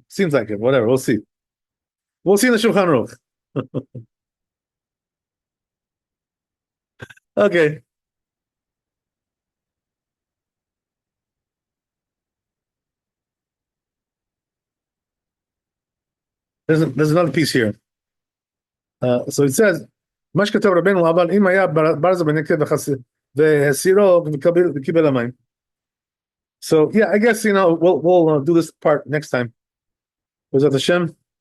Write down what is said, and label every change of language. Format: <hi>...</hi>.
<en>Seems like it, whatever. We'll see. We'll see in the Shulchan Aruch. Okay. There's another piece here. So it says,</en> <he>מה שכתב רבנו, אבל אם היה ברז בנקב והסירו וקיבל המים.</he> <en>So yeah, I guess we'll do this part next time. B'ezrat Hashem.</en>